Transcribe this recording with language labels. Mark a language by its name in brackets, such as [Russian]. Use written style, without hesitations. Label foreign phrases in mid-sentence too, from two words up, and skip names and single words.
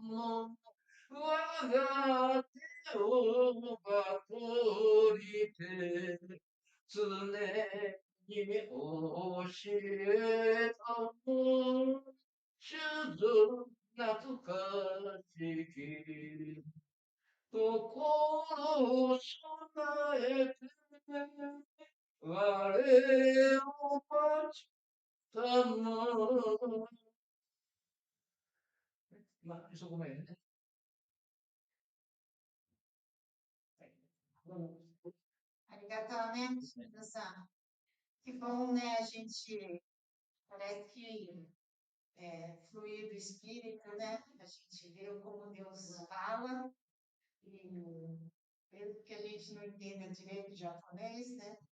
[Japanese] も我が手をばとりて常に教えたも主ぞ懐かしきところを備えて我を待ちたのまあ、そこまでね。 [Portuguese] Arigatamente, Deus. Que bom, né? A gente parece que fluir do Espírito, né? A gente vê como Deus fala e mesmo que a gente não entenda direito o japonês, né?